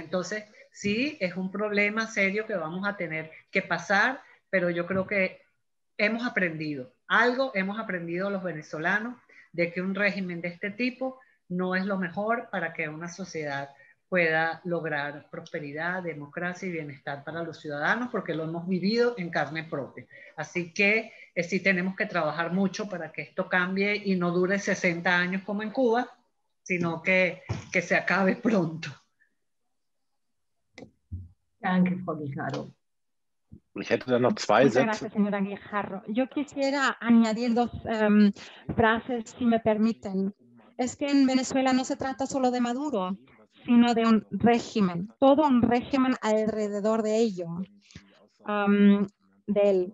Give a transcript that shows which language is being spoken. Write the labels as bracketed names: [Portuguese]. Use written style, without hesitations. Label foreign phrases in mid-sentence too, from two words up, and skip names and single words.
[Spanish] Entonces, sí, es un problema serio que vamos a tener que pasar, pero yo creo que hemos aprendido, algo hemos aprendido los venezolanos, de que un régimen de este tipo no es lo mejor para que una sociedad pueda lograr prosperidad, democracia y bienestar para los ciudadanos, porque lo hemos vivido en carne propia. Así que sí tenemos que trabajar mucho para que esto cambie y no dure 60 años como en Cuba, sino que se acabe pronto. [German] Danke, Frau Guijarro. Ich hätte da noch zwei [Spanish] Muchas [German] Sätze. [Spanish] gracias, señora Guijarro. Yo quisiera añadir dos frases, si me permiten. Es que en Venezuela no se trata solo de Maduro, sino de un régimen, todo un régimen alrededor de ello. de él.